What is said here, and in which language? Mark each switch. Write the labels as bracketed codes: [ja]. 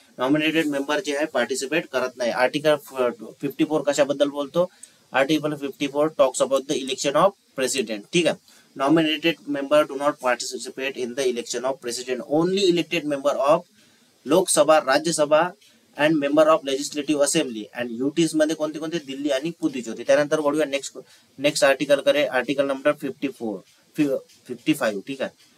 [mr] Nominated member जे आहे participate करत नाही. आर्टिकल 54 कशाबद्दल बोलतो? [en] Article 54 talks about the election of president. [mr] ठीक आहे. [en] Nominated member do not participate in the election of president. Only elected member of Lok Sabha, Rajya Sabha and member of legislative assembly and UTs [mr] मध्ये कोणते? दिल्ली आणि पुदुचेरी. त्यानंतर वळूया नेक्स्ट आर्टिकल कडे. Article number 55. ठीक आहे.